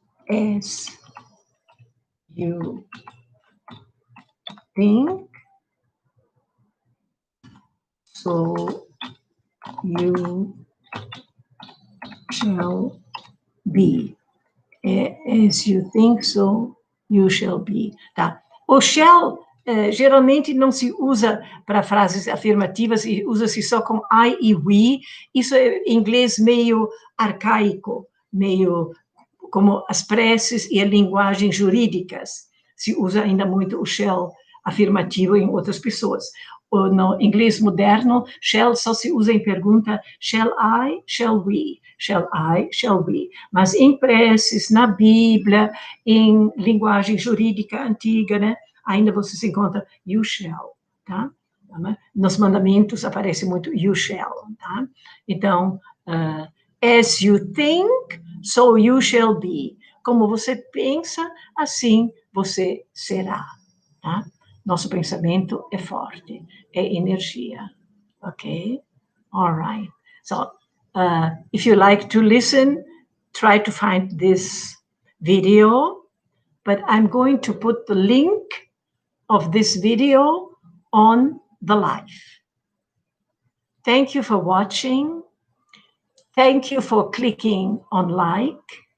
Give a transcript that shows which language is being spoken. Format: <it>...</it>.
<en>As you think, so you shall be. As you think, so you shall be.</en> <pt>Tá? O shall geralmente não se usa para frases afirmativas, e usa-se só com I e we. Isso é em inglês meio arcaico, meio como as preces e a linguagem jurídicas. Se usa ainda muito o shall afirmativo em outras pessoas. No inglês moderno, shall só se usa em pergunta, shall I, shall we, shall I, shall we. Mas em preces, na Bíblia, em linguagem jurídica antiga, né, ainda você se encontra you shall, tá? Nos mandamentos aparece muito you shall, tá?</pt> <en>Então, as you think, so you shall be.</en> <pt>Como você pensa, assim você será, tá? Nosso pensamento é forte, é energia, ok?</pt> <en>All right. So, if you like to listen, try to find this video, but I'm going to put the link of this video on the live. Thank you for watching. Thank you for clicking on like.</en>